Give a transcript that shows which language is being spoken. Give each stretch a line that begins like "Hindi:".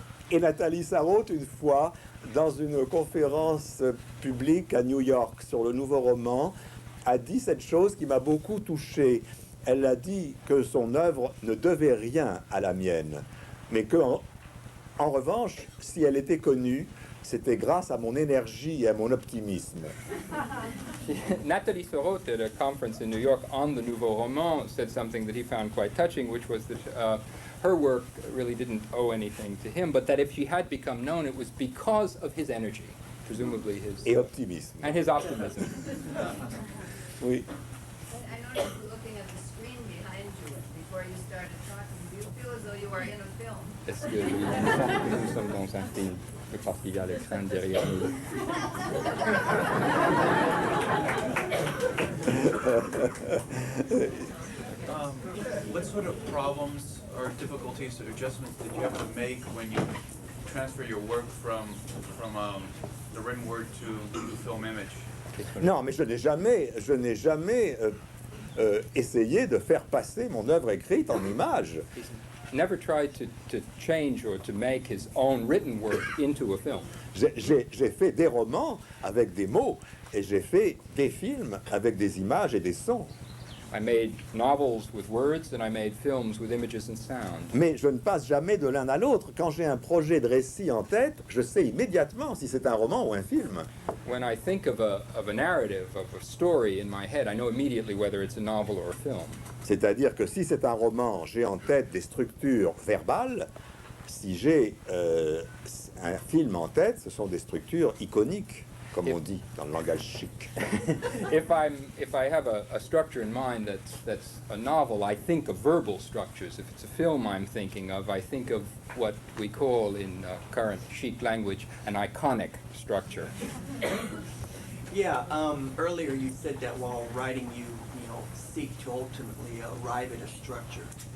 French: Et Nathalie Sarraute, une fois, dans une conférence publique à New York sur le nouveau roman, a dit cette chose qui m'a beaucoup touché. Elle a dit que son œuvre ne devait rien à la mienne, mais que, en revanche, si elle était connue, c'était grâce à mon énergie et à mon optimisme.
English: Nathalie Sarraute, at a conference in New York on the Nouveau Roman, said something that he found quite touching, which was that her work really didn't owe anything to him, but that if she had become known, it was because of his energy, presumably his...
French: Et optimisme.
English: And his optimism.
French: Oui.
English: I noticed looking at the screen behind you before you started talking, do you feel as though you are in a film?
French: Est-ce que nous sommes dans un film? Parce qu'il y a l'écran derrière nous.
English: What sort of problems or difficulties or adjustments did you have to make when you transfer your work from the written word to the film image?
French: Non, mais je n'ai jamais essayé de faire passer mon œuvre écrite en images.
English: Never tried to change or to make his own written work into a film.
French: J'ai fait des romans avec des mots et j'ai fait des films avec des images et des sons.
English: I made novels with words and I made films with images and sound.
French: Mais je ne passe jamais de l'un à l'autre. Quand j'ai un projet de récit en tête, je sais immédiatement si c'est un roman ou un film.
English: When I think of a narrative, of a story in my head, I know immediately whether it's a novel or a film.
French: C'est-à-dire que si c'est un roman, j'ai en tête des structures verbales. Si j'ai un film en tête, ce sont des structures iconiques, comme on dit dans le langage chic.
English: If I have a structure in mind that's a novel, I think of verbal structures. If it's a film I'm thinking of, I think of what we call in current chic language an iconic structure. Yeah, earlier you said that while writing you seek to ultimately arrive at a structure.